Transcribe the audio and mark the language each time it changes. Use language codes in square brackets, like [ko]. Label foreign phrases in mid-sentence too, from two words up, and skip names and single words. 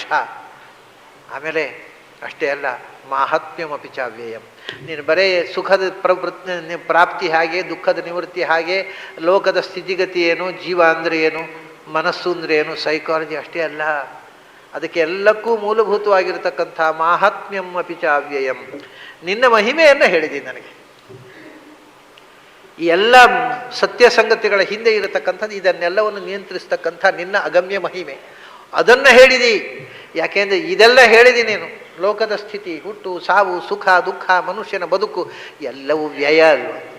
[kn] ಆಮೇಲೆ ಅಷ್ಟೇ ಅಲ್ಲ, [sa] ಮಾಹಾತ್ಮ್ಯಮಪಿ ಚ ಅವ್ಯಯಂ. [kn] ನೀನು ಬರೇ ಸುಖದ ಪ್ರಾಪ್ತಿ ಹಾಗೆ, ದುಃಖದ ನಿವೃತ್ತಿ ಹಾಗೆ, ಲೋಕದ ಸ್ಥಿತಿಗತಿ ಏನು, ಜೀವ ಅಂದರೆ ಏನು, ಮನಸ್ಸು ಅಂದರೆ ಏನು, ಸೈಕಾಲಜಿ ಅಷ್ಟೇ ಅಲ್ಲ. ಅದಕ್ಕೆ ಎಲ್ಲಕ್ಕೂ ಮೂಲಭೂತವಾಗಿರತಕ್ಕಂಥ [sa] ಮಾಹಾತ್ಮ್ಯಂ ಅಪಿ ಚ ಅವ್ಯಯಂ, [kn] ನಿನ್ನ ಮಹಿಮೆಯನ್ನು ಹೇಳಿದ್ದೀನಿ ನನಗೆ. ಈ ಎಲ್ಲ ಸತ್ಯ ಸಂಗತಿಗಳ ಹಿಂದೆ ಇರತಕ್ಕಂಥದ್ದು, ಇದನ್ನೆಲ್ಲವನ್ನು ನಿಯಂತ್ರಿಸ್ತಕ್ಕಂಥ ನಿನ್ನ ಅಗಮ್ಯ ಮಹಿಮೆ, ಅದನ್ನು ಹೇಳಿದಿ. ಯಾಕೆಂದರೆ ಇದೆಲ್ಲ ಹೇಳಿದಿ ನೀನು. ಲೋಕದ ಸ್ಥಿತಿ, ಹುಟ್ಟು ಸಾವು, ಸುಖ ದುಃಖ, ಮನುಷ್ಯನ ಬದುಕು ಎಲ್ಲವೂ ವ್ಯಯ ಅಲ್ವ.